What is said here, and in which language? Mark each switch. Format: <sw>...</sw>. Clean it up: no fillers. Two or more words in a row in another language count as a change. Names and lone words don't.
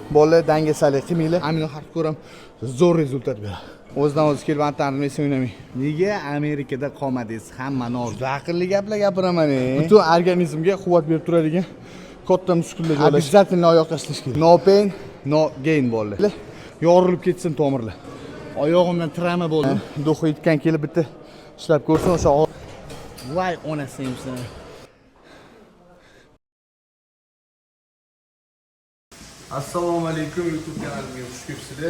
<uz>bolalar dangasalik qilmanglar. Amino hardcore ham zo'r rezultat beradi. O'zidan o'zi kelib antarnisi o'ynamang. Nega Amerikada qolmadingiz? Hamma noz. Aqlli gaplar gapiraman. Butun organizmga quvvat berib turadigan katta muskullar joylashgan. Обязательно oyoq tashlash kerak.</uz> <en>No pain, no gain</en> <uz>bolalar. Yorilib ketsin tomirlar. Oyog'imdan travma bo'ldi. Do'xi yetgan kelib bitta ishlab ko'rsin o'sha. Voy onasingizlar. Assalomu alaykum YouTube kanalimga xush kelibsizlar.</uz>